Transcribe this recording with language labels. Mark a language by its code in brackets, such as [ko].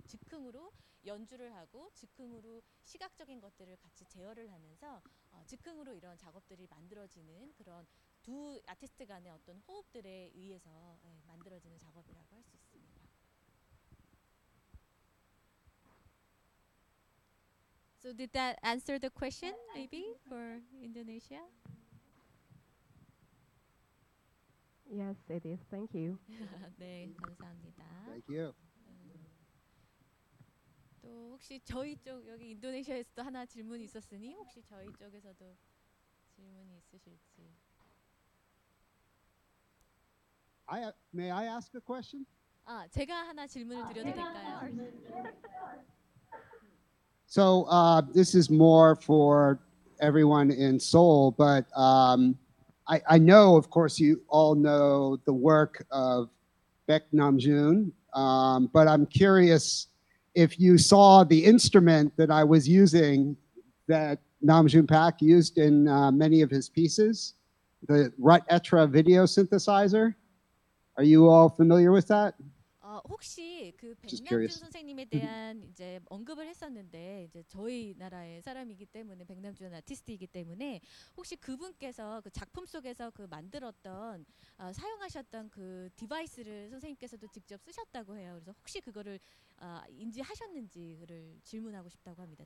[ko] 즉흥으로 연주를 하고 즉흥으로 시각적인 것들을 같이 제어를 하면서 즉흥으로 이런 작업들이 만들어지는 그런 두 아티스트 간의 어떤 호흡들에 의해서 만들어지는 작업이라고 할 수 있습니다. [en] So did that answer the question maybe for Indonesia? Yes, it is. Thank you. [ko] 네, 감사합니다. [en] Thank you. [ko] 또 혹시 저희 쪽 여기 인도네시아에서도 하나 질문이 있었으니 혹시 저희 쪽에서도 질문이 있으실지. [en] May I ask a question? [ko] 제가 하나 질문을 드려도 될까요? [en] So this is more for everyone in Seoul, but I know, of course, you all know the work of Baek Namjoon, but I'm curious if you saw the instrument that I was using that Namjoon Pak used in many of his pieces, the Rut-Etra video synthesizer. Are you all familiar with that? [ko] 혹시 그 [en] Just [ko] 백남준 [en] curious. [ko] 선생님에 대한 이제 언급을 했었는데 이제 저희 나라의 사람이기 때문에 백남준 아티스트이기 때문에 혹시 그분께서 그 작품 속에서 그 만들었던 사용하셨던 그 디바이스를 선생님께서도 직접 쓰셨다고 해요. 그래서 혹시 그거를 인지하셨는지를 질문하고 싶다고 합니다.